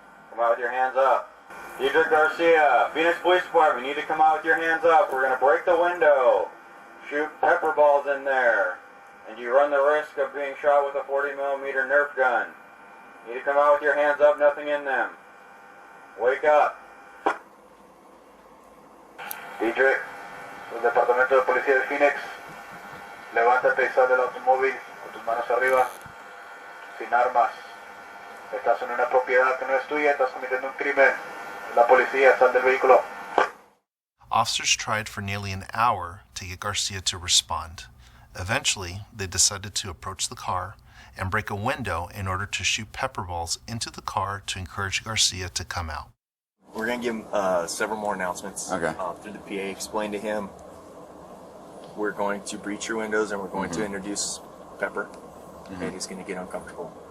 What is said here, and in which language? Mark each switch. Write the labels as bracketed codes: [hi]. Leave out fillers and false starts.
[en] Come out with your hands up. Dedrick Garcia, Phoenix Police Department, you need to come out with your hands up. We're going to break the window, shoot pepper balls in there, and you run the risk of being shot with a 40mm Nerf gun. You need to come out with your hands up, nothing in them. Wake up. [es] Dedrick, el Departamento de Policía de Phoenix, levántate y sal del automóvil con tus manos arriba, sin armas. Estás en una propiedad que no es tuya, estás cometiendo un crimen. La policía, sal del vehículo. [en] Officers tried for nearly an hour to get Garcia to respond. Eventually, they decided to approach the car and break a window in order to shoot pepper balls into the car to encourage Garcia to come out. We're going to give him several more announcements through the PA. Explain to him we're going to breach your windows and we're going to introduce pepper, and he's going to get uncomfortable.